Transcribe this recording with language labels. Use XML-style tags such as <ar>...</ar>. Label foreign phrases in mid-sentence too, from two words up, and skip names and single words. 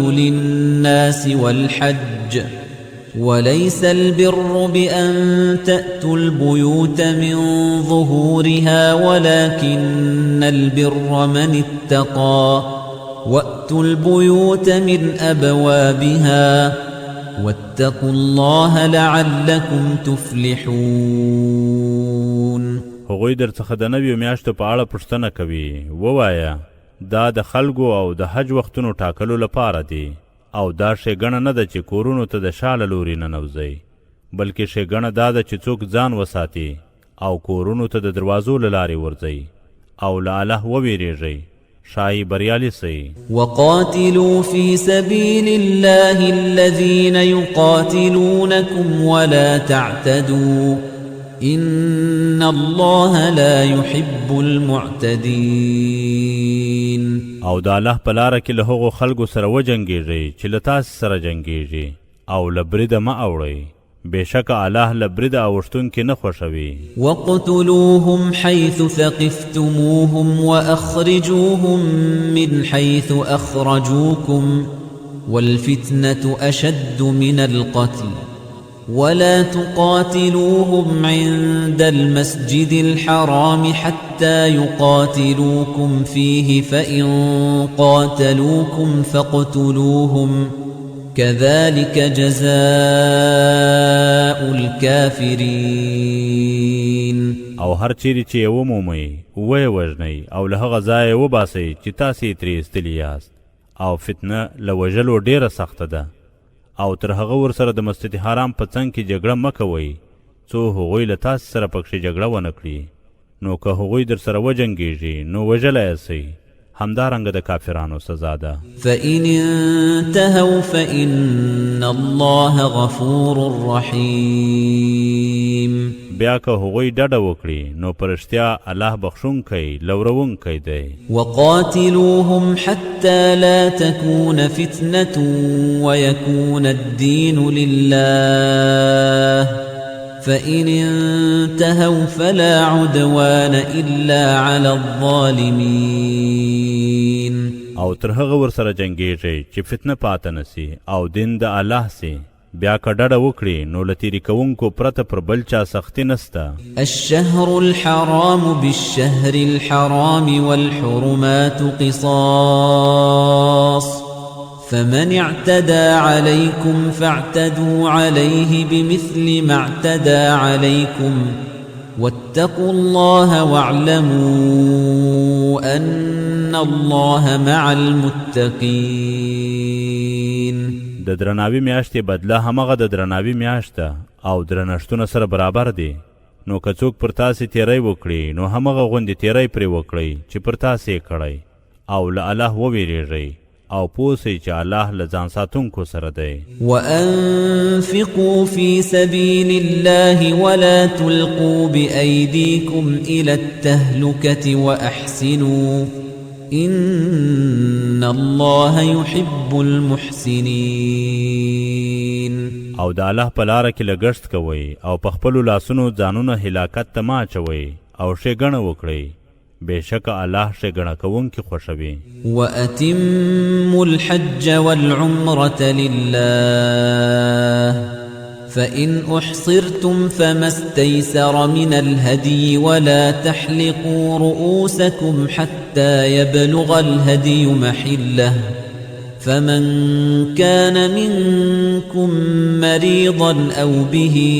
<ar>للناس والحج وليس البر بأن تأتوا البيوت من ظهورها ولكن البر من اتقى وأتوا البيوت من أبوابها واتقوا الله لعلكم تفلحون</ar> <ps>هغوی در څخه د نویو میاشتو په اړه پوښتنه کوي ووایه دا د خلکو او د حج وختونو ټاکلو لپاره دي او دا ښېګڼه نه ده چې کورونو ته د شا له لوري ننوځئ بلکې ښېګڼه دا ده چې څوک ځان وساتي او کورونو ته د دروازو له لارې ورځئ او له الله وویریږئ ښایي بریالي سئ</ps> <ar>وقاتلوا في سبيل الله الذين يقاتلونكم ولا تعتدوا إن الله لا يحب المعتدين</ar> <ps>او د الله په لاره کې له هغو خلکو سره وجنګېږئ چې له تاسې سره جنګېږي او له بریده مه اوړئ بېشکه الله له بریده اوښتونکي نه خوښوي</ps> <ar>وقتلوهم حيث ثقفتموهم وأخرجوهم من حيث أخرجوكم والفتنة أشد من القتل ولا تقاتلوهم عند المسجد الحرام حتى يقاتلوكم فيه فإن قاتلوكم فاقتلوهم كذلك جزاء الكافرين</ar> <ps>او هر چیرې چې یې ومومئ ویې وژنئ او له هغه ځایه وباسئ چې تاسې یې ترې ایستلي یاست او فتنه له وژلو ډېره سخته ده او تر هغه ورسره د مسجد حرام په څنګ کې جګړه مه کوئ څو هغوی له تاسې سره پکښې جګړه ونه کړي نو که هغوی در سره وجنګېږي نو وژلی یې سئ همدارنګه د کافرانو سزا ده</ps> <ar>فإن انتهوا فإن الله غفور رحيم</ar> <ps>بیا که هغوی ډډه وکړي نو په رښتیا الله بخښونکی لورونکی دی</ps> <ar>وقاتلوهم حتى لا تكون فتنة ويكون الدين لله فإن انتهوا فلا عدوان إلا على الظالمين</ar> <ps>او تر هغه ورسره جنګېږئ چې فتنه پاته نسي او دین د الله سي بیا که ډډه وکړي نو له تیرې کوونکو پرته پر بل چا سختي نسته</ps> <ar>الشهر الحرام بالشهر الحرام والحرمات قصاص فمن اعتدى عليكم فاعتدوا عليه بمثل ما اعتدى عليكم واتقوا الله واعلموا أن الله مع المتقين</ar> <ps>د درناوي میاشتې بدله همغه د درناوي میاشته او درنښتونه سره برابر دي نو که څوک پر تاسې تیری وکړي نو همغه غوندې تیری پرې وکړئ چې پر تاسې یې کړی او له الله وویریږئ او پوه سئ چې الله له ځان ساتونکو سره دی</ps> <ar>وأنفقوا في سبيل الله ولا تلقوا بأيديكم إلى التهلكة وأحسنوا إن الله يحب المحسنين</ar> <ps>او د الله په لاره کې لګښت کوئ او په خپلو لاسونو ځانونه هلاکت ته مه اچوئ او ښېګڼه وکړئ بېشکه الله ښېګڼه کوونکي خوښوي</ps> <ar>وأتموا الحج والعمرة لله فإن أحصرتم فما استيسر من الهدي ولا تحلقوا رؤوسكم حتى يبلغ الهدي محله فمن كان منكم مريضا أو به</ar>